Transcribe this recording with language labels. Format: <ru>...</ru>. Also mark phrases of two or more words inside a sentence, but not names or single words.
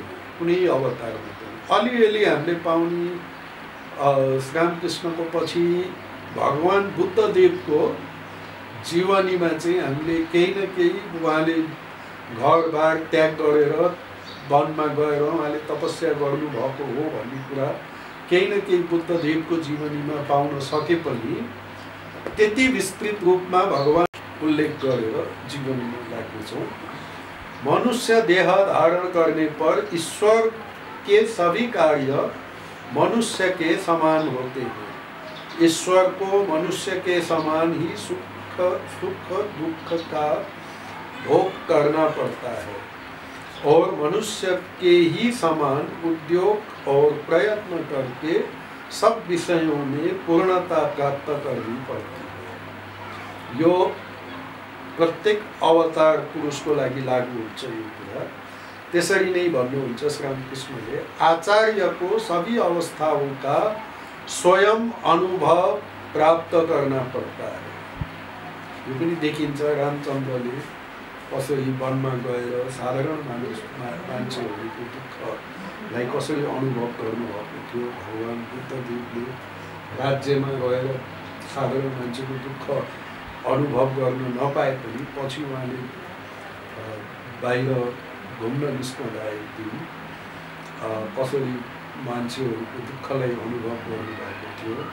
<ne>कुनै अवतारमा पनि अलिअलि हामीले पाउने, श्रीरामकृष्णको पछि भगवान् बुद्धदेवको जीवनीमा चाहिँ हामीले केही न केही उहाँले घरबार त्याग गरेर वनमा गएर उहाँले तपस्या गर्नुभएको हो भन्ने कुरा केही न केही बुद्धदेवको जीवनीमा पाउन सके पनि त्यति विस्तृत रूपमा भगवान उल्लेख गरेर जीवनीमा राख्नेछौँ।</ne> <hi>मनुष्य देह धारण करने पर ईश्वर के सभी कार्य मनुष्य के समान होते हैं। ईश्वर को मनुष्य के समान ही सुख दुख का भोग करना पड़ता है और मनुष्य के ही समान उद्योग और प्रयत्न करके सब विषयों में पूर्णता प्राप्त करनी पड़ती है।</hi> <ne>यो प्रत्येक अवतार पुरुषको लागि लागू हुन्छ यो कुरा। त्यसरी नै भन्नुहुन्छ श्रीरामकृष्णले, आचार्यको</ne> <hi>सभी अवस्थाओं का स्वयं अनुभव प्राप्त करना पड़ता है।</hi> <ne>यो पनि देखिन्छ रामचन्द्रले कसरी वनमा गएर साधारण मान्छेहरूको दुःखलाई कसरी अनुभव गर्नुभएको थियो। भगवान बुद्धदेवले राज्यमा गएर साधारण मान्छेको दुःख अनुभव गर्न नपाए पनि पछि उहाँले बाहिर घुम्न निस्कँदा एक दिन कसरी मान्छेहरूको दुःखलाई अनुभव गर्नुभएको थियो।</ne>